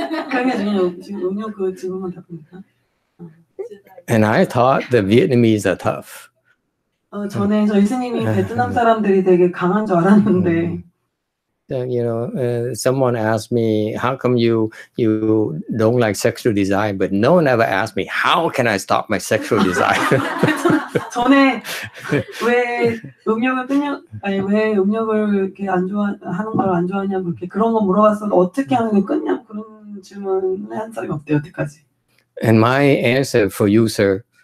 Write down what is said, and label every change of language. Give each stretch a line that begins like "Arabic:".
Korean: 그러면 지금 음료 그 질문만 답합니까?
English: And I thought the Vietnamese are tough.
Korean: 전에 저희 스님이 베트남 사람들이 되게 강한 줄 알았는데.
English: Someone asked me, how come you don't like sexual desire, but no one ever asked me, how can I stop my sexual desire?
Korean: 전에 왜 음욕을 이렇게 하는 걸 안 좋아하냐고 이렇게 그런 거 물어봤어도 어떻게 하는 게 끊냐고 그런 질문을 한 사람이 없대요, 여태까지.
English: And my answer for you, sir,